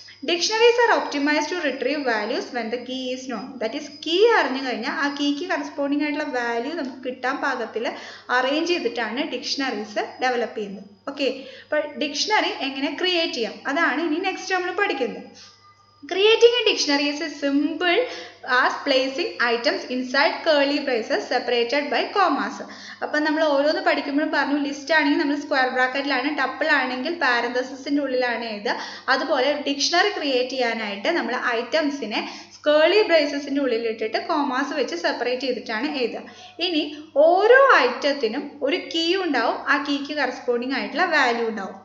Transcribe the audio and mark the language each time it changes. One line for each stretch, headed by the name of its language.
English: Dictionaries are optimized to retrieve values when the key is known. That is,
Malayalam: key അറിഞ്ഞു കഴിഞ്ഞാൽ ആ കീക്ക് corresponding ആയിട്ടുള്ള value നമുക്ക് കിട്ടാൻ പാകത്തിൽ അറേഞ്ച് ചെയ്തിട്ടാണ് ഡിക്ഷണറീസ് ഡെവലപ്പ് ചെയ്യുന്നത്. ഓക്കെ, അപ്പോൾ ഡിക്ഷണറി എങ്ങനെ ക്രിയേറ്റ് ചെയ്യാം അതാണ് ഇനി നെക്സ്റ്റ് നമ്മൾ പഠിക്കുന്നത്.
English: Creating a dictionary is as simple as placing items inside curly braces separated by commas.
Malayalam: അപ്പോൾ നമ്മൾ ഓരോന്ന് പഠിക്കുമ്പോഴും പറഞ്ഞു ലിസ്റ്റ് ആണെങ്കിൽ നമ്മൾ സ്ക്വയർ ബ്രാക്കറ്റിലാണ്, ടപ്പിൾ ആണെങ്കിൽ പാരന്തസിസിൻ്റെ ഉള്ളിലാണ് എഴുതുക. അതുപോലെ ഡിക്ഷണറി ക്രിയേറ്റ് ചെയ്യാനായിട്ട് നമ്മൾ ഐറ്റംസിനെ കേളി ബ്രേസസിൻ്റെ ഉള്ളിലിട്ടിട്ട് കോമാസ് വെച്ച് സെപ്പറേറ്റ് ചെയ്തിട്ടാണ് എഴുതുക. ഇനി ഓരോ ഐറ്റത്തിനും ഒരു കീ ഉണ്ടാവും, ആ കീക്ക് കറസ്പോണ്ടിങ് ആയിട്ടുള്ള വാല്യൂ ഉണ്ടാവും.